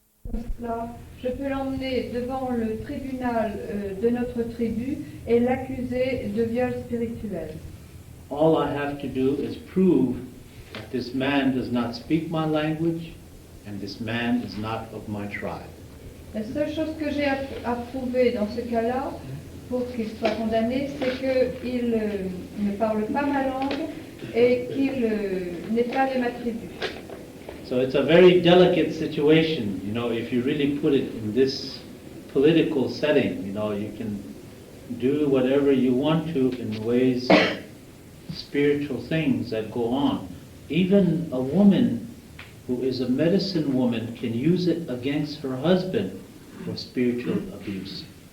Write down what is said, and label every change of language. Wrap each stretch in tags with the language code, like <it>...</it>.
<fr>comme cela, je peux l'emmener devant le tribunal de notre tribu et l'accuser de viol spirituel.</fr> <en>All I have to do is prove that this man does not speak my language and this man is not of my tribe.</en> <fr>La seule chose que j'ai à prouver dans ce cas-là, pour qu'il soit condamné, c'est qu'il ne parle pas ma langue et qu'il n'est pas de ma tribu.</fr> <en>So it's a very delicate situation, you know, if you really put it in this political setting, you know, you can do whatever you want to in ways of spiritual things that go on. Even a woman who is a medicine woman can use it against her husband for spiritual abuse.</en>